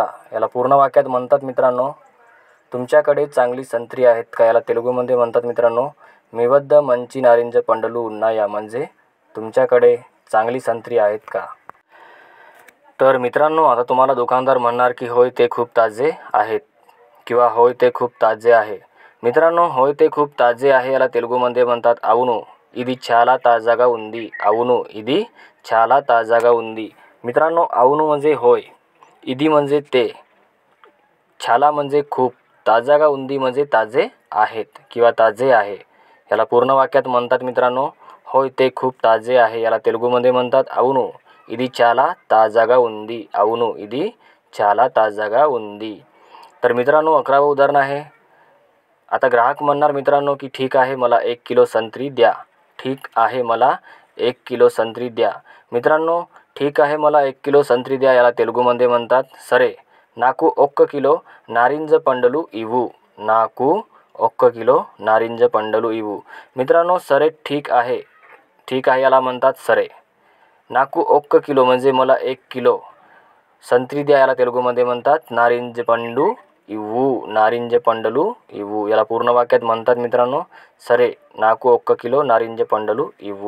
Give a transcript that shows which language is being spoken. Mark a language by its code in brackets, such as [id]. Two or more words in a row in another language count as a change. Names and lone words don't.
[mr] याला पूर्ण वाक्यात म्हणतात मित्रांनो, तुमच्याकडे चांगली संत्री आहेत का याला तेलुगूमध्ये म्हणतात मित्रांनो, [te] మీ వద్ద మంచి నారింజ పండ్లు ఉన్నాయా. [mr] म्हणजे तुमच्याकडे चांगली संत्री आहेत का? तर मित्रांनो, आता तुम्हाला दुकानदार म्हणणार की होय ते खूप ताजे आहेत किंवा होय ते खूप ताजे आहे. मित्रांनो, होय ते खूप ताजे आहे याला तेलुगूमध्ये म्हणतात [te] అవును ఇది చాలా తాజాగా ఉంది. అవును ఇది చాలా తాజాగా ఉంది. [mr] मित्रांनो, అవును म्हणजे होय, इदी म्हणजे ते, छाला म्हणजे खूप, [te] తాజాగా ఉంది [mr] म्हणजे ताजे आहेत किंवा ताजे आहे. याला पूर्ण वाक्यात म्हणतात मित्रांनो, होय ते खूप ताजे आहे याला तेलुगूमध्ये म्हणतात [te] అవును ఇది చాలా తాజాగా ఉంది. అవును ఇది చాలా తాజాగా ఉంది. [mr] तर मित्रांनो, 11वं उदाहरण आहे. आता ग्राहक म्हणणार मित्रांनो की ठीक आहे, मला 1 किलो संत्री द्या. ठीक आहे, मला 1 किलो संत्री द्या. मित्रांनो, ठीक आहे, मला 1 किलो संत्री द्या याला तेलुगूमध्ये म्हणतात [te] సరే నాకు 1 కిలో నారింజ పండ్లు ఇవ్వు. నాకు 1 కిలో నారింజ పండ్లు ఇవ్వు. [mr] मित्रांनो, सरे ठीक आहे, ठीक आहे याला म्हणतात सरे. [te] నాకు 1 కిలో [mr] म्हणजे मला 1 किलो संत्री द्या याला तेलुगूमध्ये म्हणतात [te] నారింజ పండు ఇవ్వు. నారింజ పండ్లు ఇవ్వు. [mr] याला पूर्ण वाक्यात म्हणतात मित्रांनो, [te] సరే నాకు 1 కిలో నారింజ పండ్లు ఇవ్వు.